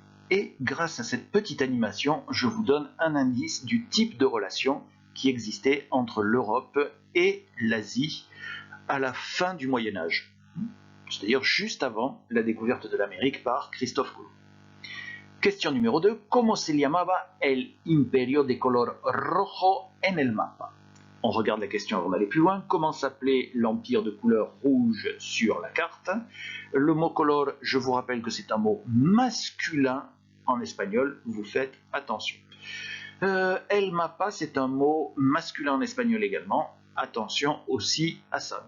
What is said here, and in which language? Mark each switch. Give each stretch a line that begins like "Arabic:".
French: Et grâce à cette petite animation, je vous donne un indice du type de relation qui existait entre l'Europe et l'Asie à la fin du Moyen-Âge, c'est-à-dire juste avant la découverte de l'Amérique par Christophe Colomb. Question numéro 2.
Spanish: ¿Cómo se llamaba el imperio de color rojo en el mapa?
French: On regarde la question avant d'aller plus loin. Comment s'appelait l'empire de couleur rouge sur la carte? Le mot color, je vous rappelle que c'est un mot masculin en espagnol, vous faites attention. El mapa, c'est un mot masculin en espagnol également, attention aussi à ça.